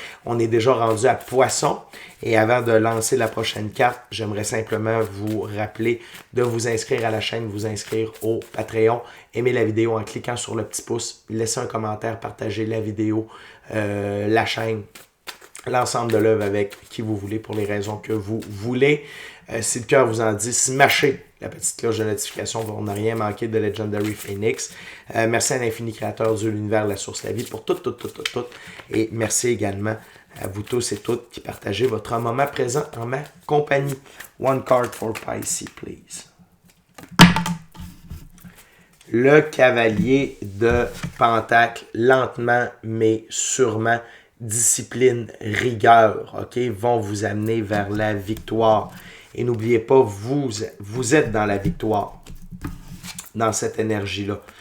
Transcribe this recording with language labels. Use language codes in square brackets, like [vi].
[fr] On est déjà rendu à Poisson et avant de lancer la prochaine carte, j'aimerais simplement vous rappeler de vous inscrire à la chaîne, vous inscrire au Patreon, aimer la vidéo en cliquant sur le petit pouce, laisser un commentaire, partager la vidéo, la chaîne, l'ensemble de l'œuvre avec qui vous voulez pour les raisons que vous voulez. Si le cœur vous en dit, smashez la petite cloche de notification pour ne rien manquer de Legendary Phoenix. Merci à l'infini créateur, Dieu, l'univers, la source, la vie pour tout. Et merci également à vous tous et toutes qui partagez votre moment présent en ma compagnie. [en] One card for Pisces, please. [fr] Le cavalier de Pentacle, lentement mais sûrement, discipline, rigueur, OK, vont vous amener vers la victoire. Et n'oubliez pas, vous êtes dans la victoire, dans cette énergie-là.